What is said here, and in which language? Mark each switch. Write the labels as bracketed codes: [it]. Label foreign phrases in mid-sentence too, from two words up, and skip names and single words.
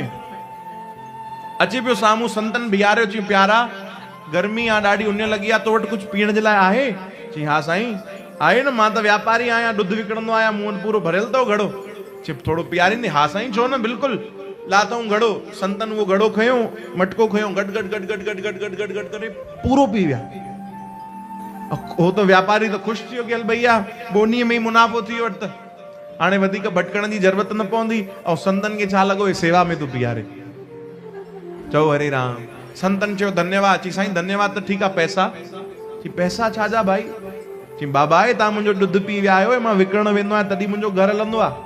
[sd] अचे पियो साम्हूं, संतन बीहारियो, चई प्यारा गर्मी आहे, ॾाढी उञ लॻी आहे, तो वटि कुझु पीअण जे लाइ आहे? चई हा साईं आहे न, मां त वापारी आहियां, ॾुध विकिणंदो आहियां, मूं वटि पूरो भरियल अथव घड़ो। चई थोरो पीआरींदे? हा साईं छो न, बिल्कुलु। लाथऊं घड़ो, संतन उहो घड़ो खयो, मटको खयो, गट गट गट गट गट गट गट गट गट करे पूरो पी विया। हो तो व्यापारी तो ख़ुशि थी वियो कि हल भैया बोनीअ में ही मुनाफ़ो थी वियो, त हाणे वधीक भटकण जी ज़रूरत न पवंदी। ऐं संतन खे छा लॻो, सेवा में तूं पीआरे। चओ हरे राम। संतन चयो धन्यवाद। चई साईं धन्यवाद त ठीकु आहे, पैसा? चई पैसा छाजा भाई? चई बाबा आहे तव्हां मुंहिंजो ॾुध पी विया आहियो, मां विकिणण वेंदो आहियां तॾहिं मुंहिंजो घर हलंदो आहे।